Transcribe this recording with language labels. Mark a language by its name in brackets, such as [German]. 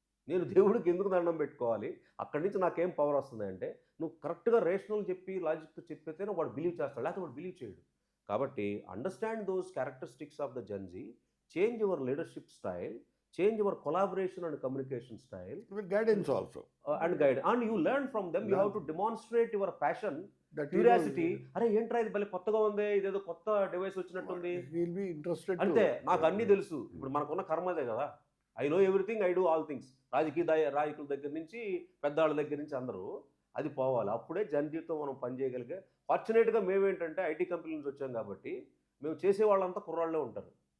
[Telugu] నేను దేవుడికి ఎందుకు దండం పెట్టుకోవాలి, అక్కడి నుంచి నాకేం పవర్ వస్తుంది అంటే, నువ్వు కరెక్ట్గా రేషనల్ చెప్పి లాజిక్తో చెప్పితేనే వాడు బిలీవ్ చేస్తాడు, లేకపోతే వాడు బిలీవ్ చేయడు. [English] కాబట్టి understand those characteristics of the Gen Z, change your leadership style, change your collaboration and communication style, With guidance also. And you learn from them. You Learn. have to demonstrate your passion, That curiosity. [Telugu] అరే ఏంట్రా ఇది భలే కొత్తగా ఉంది, ఇదేదో కొత్త device వచ్చినట్టుంది. [English] he will be interested. [Telugu] అంతే, నాకు అన్నీ తెలుసు. ఇప్పుడు మనకున్న కర్మ అదే కదా, [English] I know everything, I do all things. [Telugu] రాజకీయ దగ్గర నుంచి పెద్దవాళ్ళ దగ్గర నుంచి అందరూ అది పోవాలి. అప్పుడే జనజీవితం మనం పనిచేయగలిగే. ఫార్చునేట్గా మేమేంటంటే ఐటీ కంపెనీ నుంచి వచ్చాం కాబట్టి మేము చేసే వాళ్ళంతా కుర్రాళ్ళే ఉంటారు.